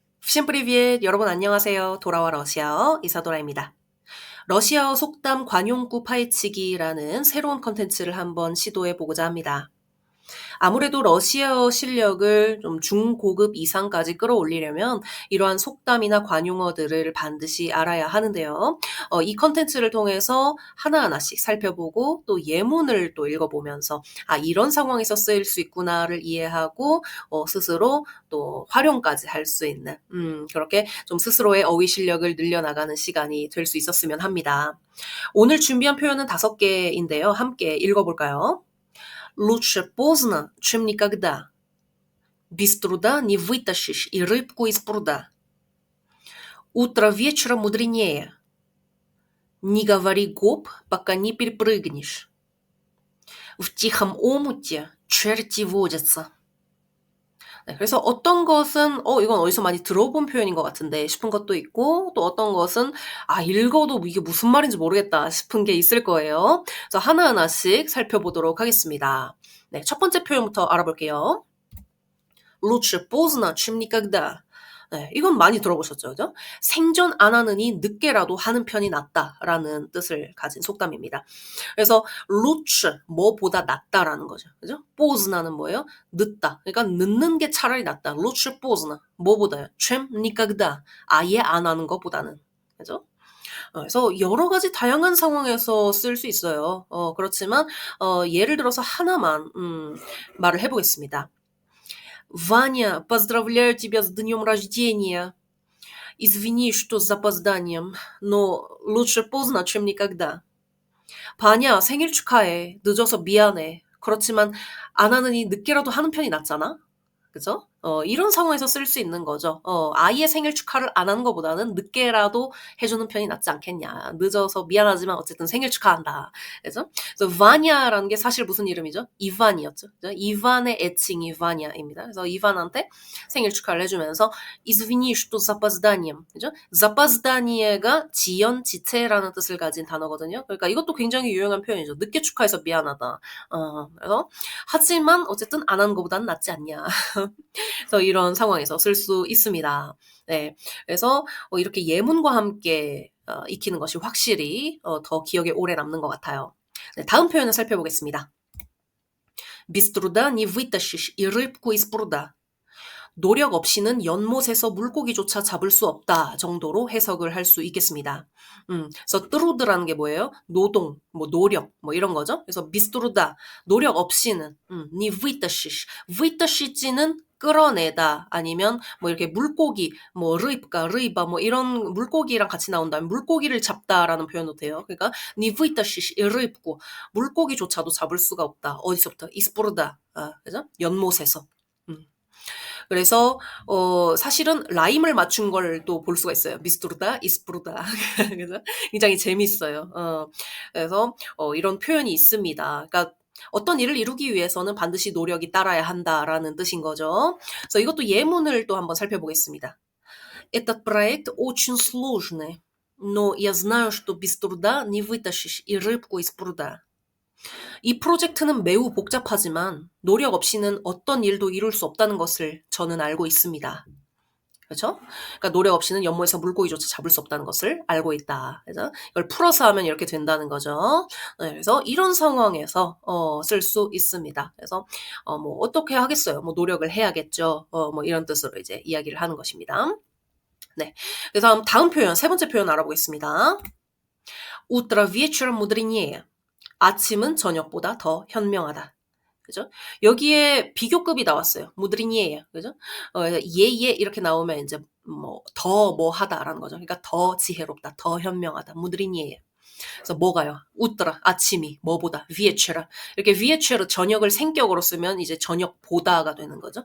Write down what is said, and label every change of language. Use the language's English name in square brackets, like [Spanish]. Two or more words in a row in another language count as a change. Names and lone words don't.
[Russian] Всем привет! [Korean] 여러분 안녕하세요. 돌아와 러시아어 이사도라입니다. 러시아어 속담 관용구 파헤치기라는 새로운 컨텐츠를 한번 시도해 보고자 합니다. 아무래도 러시아어 실력을 좀 중고급 이상까지 끌어올리려면 이러한 속담이나 관용어들을 반드시 알아야 하는데요. 이 컨텐츠를 통해서 하나하나씩 살펴보고 또 예문을 또 읽어보면서 이런 상황에서 쓰일 수 있구나를 이해하고 스스로 또 활용까지 할 수 있는 그렇게 좀 스스로의 어휘 실력을 늘려나가는 시간이 될 수 있었으면 합니다. 오늘 준비한 표현은 5개인데요. 함께 읽어볼까요? [Russian] Лучше поздно, чем никогда. Без труда не вытащишь и рыбку из пруда. Утро вечера мудренее. Не говори гоп, пока не перепрыгнешь. В тихом омуте черти водятся. [Korean] 네, 그래서 어떤 것은 이건 어디서 많이 들어본 표현인 것 같은데 싶은 것도 있고 또 어떤 것은 읽어도 이게 무슨 말인지 모르겠다 싶은 게 있을 거예요. 그래서 하나하나씩 살펴보도록 하겠습니다. 네, 첫 번째 표현부터 알아볼게요. [Russian] Лучше поздно, чем никогда. [Korean] 네, 이건 많이 들어보셨죠, 그죠? 생전 안 하느니 늦게라도 하는 편이 낫다라는 뜻을 가진 속담입니다. 그래서 lучше 뭐보다 낫다라는 거죠, 그죠? поздно는 뭐예요? 늦다. 그러니까 늦는 게 차라리 낫다. [Russian] lучше поздно [Korean] 뭐보다요? [Russian] чем никогда [Korean] 아예 안 하는 것보다는, 그죠? 그래서 여러 가지 다양한 상황에서 쓸 수 있어요. 그렇지만 예를 들어서 하나만 말을 해보겠습니다. [Russian] Ваня, поздравляю тебя с днем рождения. Извини, что с запозданием, но лучше поздно, чем никогда. [Korean] 바냐, 생일 축하해. 늦어서 미안해. 그렇지만 안 하느니 늦게라도 하는 편이 낫잖아? 그죠? 이런 상황에서 쓸 수 있는 거죠. 아예 생일 축하를 안 하는 것보다는 늦게라도 해주는 편이 낫지 않겠냐. 늦어서 미안하지만 어쨌든 생일 축하한다. 그죠? 그래서 바냐라는 게 사실 무슨 이름이죠? 이반이었죠. 그죠? 이반의 애칭이 바냐입니다. 그래서 이반한테 생일 축하를 해주면서 [Russian] извини, что с запозданием. [Korean] 그죠? запоздание가 지연, 지체라는 뜻을 가진 단어거든요. 그러니까 이것도 굉장히 유용한 표현이죠. 늦게 축하해서 미안하다. 그래서 하지만 어쨌든 안 하는 것보다는 낫지 않냐. 그래서 이런 상황에서 쓸 수 있습니다. 네. 그래서 이렇게 예문과 함께 익히는 것이 확실히 더 기억에 오래 남는 것 같아요. 네, 다음 표현을 살펴보겠습니다. [Russian] Без труда не вытащишь и рыбку из пруда. [Korean] 노력 없이는 연못에서 물고기조차 잡을 수 없다 정도로 해석을 할 수 있겠습니다. 그래서 뜨루드라는 게 뭐예요? 노동, 노력, 이런 거죠. 그래서 [Russian] без труда, [Korean] 노력 없이는, [Russian] не вытащишь, [Korean] вытащиш는 끌어내다 아니면 이렇게 물고기, 르이바 이런 물고기랑 같이 나온다면 물고기를 잡다라는 표현도 돼요. 그러니까 [Russian] не вытащишь и рыбку, [Korean] 물고기조차도 잡을 수가 없다. 어디서부터? [Russian] из пруда, [Korean] 그죠? 연못에서. 그래서 사실은 라임을 맞춘 걸 또 볼 수가 있어요. [Russian] без труда, из пруда. [Korean] 그래서 굉장히 재밌어요. 그래서 이런 표현이 있습니다. 그러니까 어떤 일을 이루기 위해서는 반드시 노력이 따라야 한다라는 뜻인 거죠. 그래서 이것도 예문을 또 한번 살펴보겠습니다. [Russian] Этот проект очень сложный, но я знаю, что без труда не вытащишь и рыбку из пруда. [Korean] 이 프로젝트는 매우 복잡하지만 노력 없이는 어떤 일도 이룰 수 없다는 것을 저는 알고 있습니다. 그렇죠? 그러니까 노력 없이는 연못에서 물고기조차 잡을 수 없다는 것을 알고 있다. 그래서 이걸 풀어서 하면 이렇게 된다는 거죠. 네, 그래서 이런 상황에서 쓸 수 있습니다. 그래서 어떻게 하겠어요? 노력을 해야겠죠. 이런 뜻으로 이제 이야기를 하는 것입니다. 네, 그래서 다음 표현, 세 번째 표현 알아보겠습니다. [Russian] Утро вечера мудренее. [Korean] 아침은 저녁보다 더 현명하다. 그죠? 여기에 비교급이 나왔어요. 무드리니에요. 그죠? 예예 이렇게 나오면 이제 더 하다라는 거죠. 그러니까 더 지혜롭다, 더 현명하다. 무드리니에요. 그래서 뭐가요? 웃더라. 아침이 뭐보다 위에체라. 이렇게 위에체로 저녁을 생격으로 쓰면 이제 저녁보다가 되는 거죠.